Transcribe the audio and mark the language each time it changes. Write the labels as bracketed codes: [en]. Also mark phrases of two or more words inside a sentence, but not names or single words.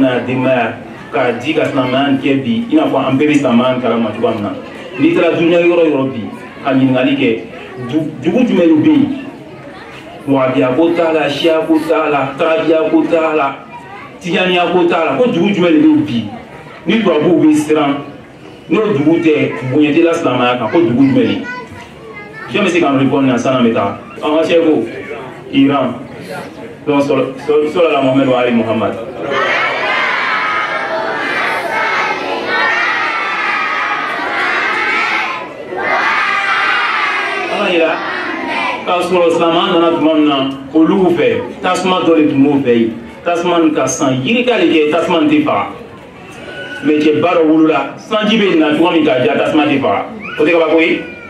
[bm] n'a denbaya k'a di ka silamɛya kɛ bi i n'a fɔ an bɛɛ bɛ silamɛya kalama cogoya min na n'i taara dunuya yɔrɔ yɔrɔ bi ka ɲininkali kɛ dugu jumɛn bɛ yen wahabiya ko t'a la siya ko t'a la tarabiya ko t'a la tijaniya ko t'a la ko dugu jumɛn de bɛ bi ni tubabuw bɛ siran n'o dugu tɛ bonya tɛ la silamɛya kan ko dugu jumɛn de jɔn bɛ se k'an répondre na san'an bɛ taa an ka sɛko Iran donc [ar] صلى الله محمد وآل محمد [bm] k'a sɔrɔ silamɛya nana tuma min na olu fɛ tasuma dɔ de tun b'o fɛ yen tasuma nin ka san yirika de kɛ tasuma nin tɛ faga mais cɛba dɔ wolola sanji bɛ na cogo min k'a ja tasuma tɛ faga o tɛ kabako ye